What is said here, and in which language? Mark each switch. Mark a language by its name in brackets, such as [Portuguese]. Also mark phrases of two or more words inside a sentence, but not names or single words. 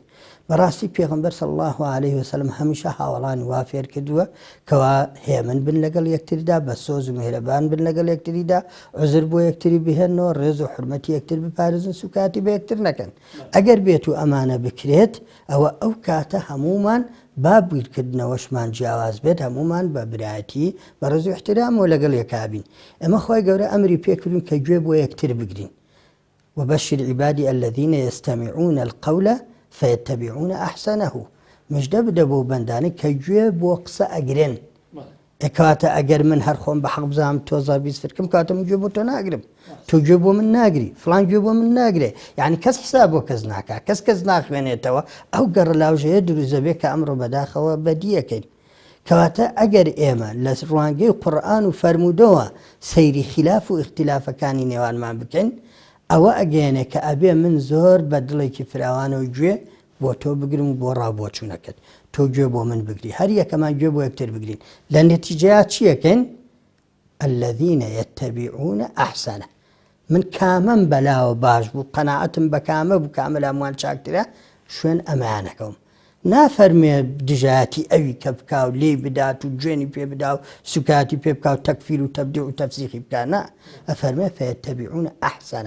[Central Kurdish] بەڕاستی پێغەمبەر [Arabic] صلی الله عليه وسلم [Central Kurdish] هەمیشە هاوڵانی وا فێر کردووە کەوا هێمن بن لەگەڵ یەکتردا، بە سۆز و میهرەبان بن لەگەڵ یەکتریدا، عوزر بۆ یەکتری بهێنەوە، ڕێز و حورمەتی یەکتر بپارێزن، سوکاتی بە یەکتر نەکەن. ئەگەر بێت و ئەمانە بکرێت ئەوە ئەو کاتە هەمومان با بیرکردنەوەشمان جیاواز بێت، هەمومان بە برایەتی بە ڕێز و احترامەوە لەگەڵ یەکابین. ئێمە خۆی گەورە ئەمری پێکردین کە گوێ بۆ یەکتر بگرین. [Arabic] وبشر عبادي الذين يستمعون القول فيتبعون أحسنه. [Central Kurdish] مجدە بدە بۆ بەندانە کە گوێ بۆ قسە ئەگرن. کاتە ئەگەر من هەر خۆم بە حەق بزانم تۆزا بیستکەم کاتە من گوێ بۆ تۆ ناگرم، تۆ گوێ بۆ من ناگری، فڵان گوێ بۆ من ناگرێ. یعنی کەس حساب بۆ کەس ناکا، کەس ناخوێنێتەوە. ئەو گەڕەلاوژەیە دروزە بێ کە ئەمڕۆ بەداخەوە بەدیەکەین. کەواتە ئەگەر ئێمە لە ڕوانگەی قورئان و فەرموودەوە سەیری خلاف و اختلافەکانی نێوانمان بکەین، ئەوە ئەگەیەنێ کە ئەبێ من زۆر بە دڵێکی فراوانەوە گوێ بۆ تۆ بگرم و بۆ ڕابۆچوونەکەت، تۆ گوێ بۆ من بگری، هەر یەکەمان گوێ بۆ یەکتر بگرین. لە نەتیجەیە چیەکەین؟ [Arabic] الذين يتبعون أحسنه. [Central Kurdish] من کامەم بەلاوە باش بوو، قەناعەتم بە کامە بوو، کامە لە هەمووان چاکترە، شوێن ئەمانەکەم. نافەرمێ دژایەتی ئەوی کە بکا و لێی بدات و گوێنی پێ بدا و سوکاتی پێ بکا و تەکفیر و تەبدیع و تەفسیخی بکا، نا، ئەفەرمێ [Arabic] فەیەتەبیعون ئەحسەنە.